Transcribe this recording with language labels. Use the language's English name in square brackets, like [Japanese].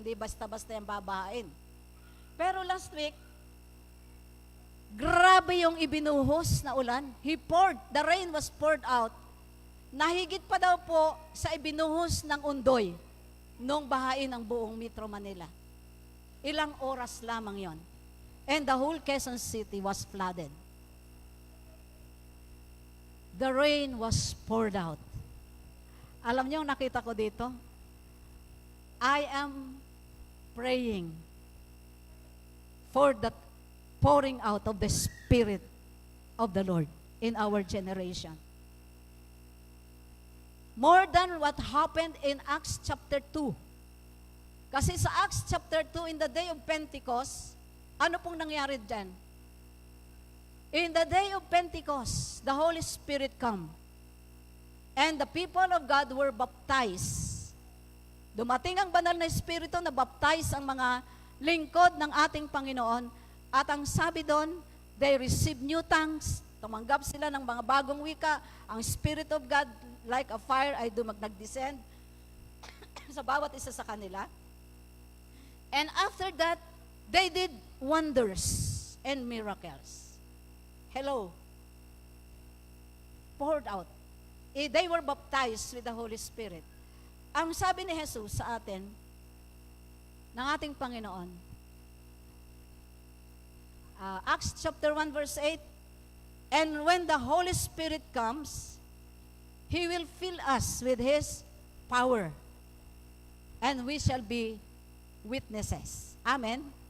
[Filipino] Hindi basta-basta yung babahain. Pero [English] last week, [Filipino] grabe yung ibinuhos na ulan. [English] The rain was poured out. [Filipino] Nahigit pa daw po sa ibinuhos ng undoy nung bahain ang buong Metro Manila. Ilang oras lamang yon. [English] And the whole Quezon City was flooded. The rain was poured out. [Filipino] Alam niyo, nakita ko dito, [English] I am praying for the pouring out of the Spirit of the Lord in our generation. More than what happened in Acts chapter 2. [Filipino] Kasi sa [English] Acts chapter 2, in the day of Pentecost, [Filipino] ano pong nangyari dyan? [English] In the day of Pentecost, the Holy Spirit come. And the people of God were baptized. [Filipino] Dumating ang banal na Espiritu na baptize ang mga lingkod ng ating Panginoon. At ang sabi doon, [English] they received new tongues. [Filipino] Tumanggap sila ng mga bagong wika. Ang [English] Spirit of God, like a fire, [Filipino] ay nag-descend sa bawat isa sa kanila. [English] And after that, they did wonders and miracles. Hello. Poured out. They were baptized with the Holy Spirit. [Filipino] Ang sabi ni Jesus sa atin, ng ating Panginoon, [English] Acts chapter 1 verse 8, and when the Holy Spirit comes, He will fill us with His power, and we shall be witnesses. Amen?